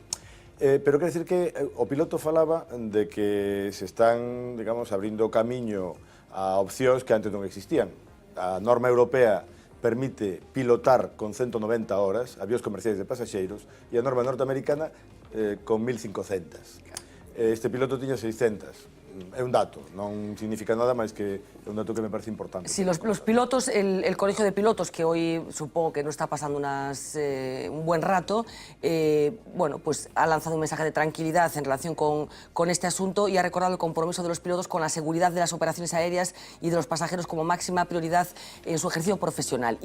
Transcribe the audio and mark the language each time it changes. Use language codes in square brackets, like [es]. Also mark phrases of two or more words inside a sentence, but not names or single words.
[gl] Pero quer decir que o piloto falaba de que se están, digamos, abrindo camiño a opcións que antes non existían. A norma europea permite pilotar con 190 horas avións comerciais de pasaxeiros e a norma norteamericana con 1.500. Este piloto tiña 600. É un dato, non significa nada máis que é un dato que me parece importante. [es] Sí, los pilotos, el colegio de pilotos, que hoy supongo que no está pasando un buen rato, bueno, pues ha lanzado un mensaje de tranquilidad en relación con este asunto y ha recordado el compromiso de los pilotos con la seguridad de las operaciones aéreas y de los pasajeros como máxima prioridad en su ejercicio profesional.